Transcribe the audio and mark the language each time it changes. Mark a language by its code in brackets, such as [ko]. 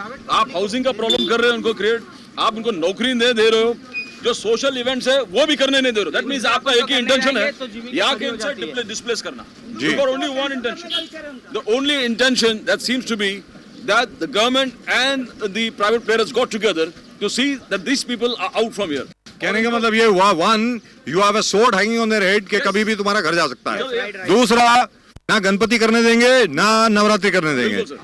[hi] आप हाउसिंग का प्रॉब्लम कर रहे हो उनको क्रिएट, आप उनको नौकरी नहीं दे रहे हो, जो सोशल इवेंट्स है वो भी करने नहीं दे रहे हो। [en] that means [hi] आपका एक ही इंटेंशन है यहाँ के इनसाइड डिस्प्लेस करना। [en] You got only one intention. The only intention that seems to be that the government and the private players got together to see that these people are out from here. [hi] कहने का मतलब ये हुआ, [en] one, you have a sword hanging on their head [hi] कि कभी भी तुम्हारा घर जा सकता है। दूसरा, ना गणपति करने देंगे ना नवरात्रि करने देंगे।